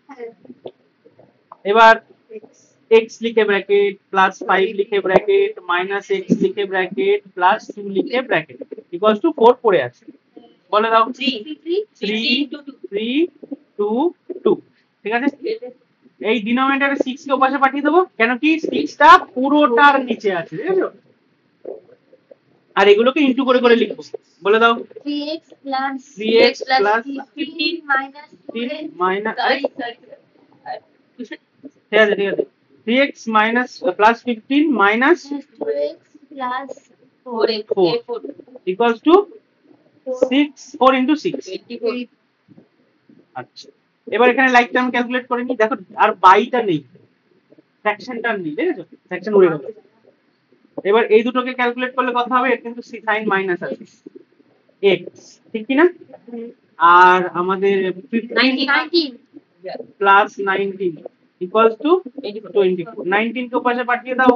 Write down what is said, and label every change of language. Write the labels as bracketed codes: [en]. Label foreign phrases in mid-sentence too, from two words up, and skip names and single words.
[bn] এবার x লিখে [en] bracket plus 5 [bn] লিখে [en] bracket minus x [bn] লিখে [en] bracket plus 2 [bn] লিখে [en] bracket equals to 4 [bn] পড়ে আছে, বলে দাও 3 3 2 2, ঠিক আছে, এই ডিনোমিনেটরে 6 কে ওপাশে পাঠিয়ে দেবো, কেন কি 6টা পুরোটার নিচে আছে, বুঝছো, আর এগুলোকে ইনটু করে করে লিখবো, বলে দাও [en] 3x plus 3x plus 15 minus 3 মাইনাস, সরি [bn] ঠিক আছে [en] 3x minus plus 15 minus 2x plus 4 4 equals to 6 4 into 6. 24 [bn] আচ্ছা এবার এখানে [en] like term calculate [bn] করে নি, দেখো আর বাইটা নেই, ফ্র্যাকশনটা নেই, দেখেছো ফ্র্যাকশন উড়ে গেল, এবার এই দুটোকে ক্যালকুলেট করলে কত হবে, এর কিন্তু [en] sign minus [bn] আছে x, ঠিক কি না, আর আমাদের [en] 15 plus 19 equals to 24, [bn] 19 কে পাশে পাঠিয়ে দাও,